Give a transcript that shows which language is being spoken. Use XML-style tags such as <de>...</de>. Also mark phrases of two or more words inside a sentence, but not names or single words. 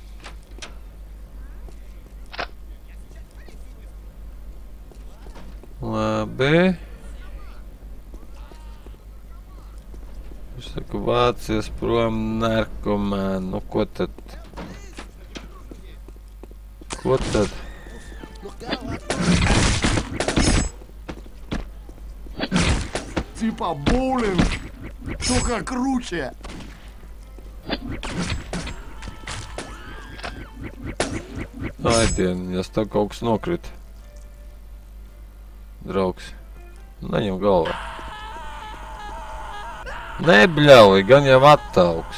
<lv>Labi. Es saku, vācies prom narkomāni. Nu, ko tad? Ko tad?</lv> <ru>Типа боулинг, только круче.</ru> <lv>Aidien, ja tev kaut kas nokrita. Draugs, neņem galvā. Nebļauj, gan jau attauks.</lv>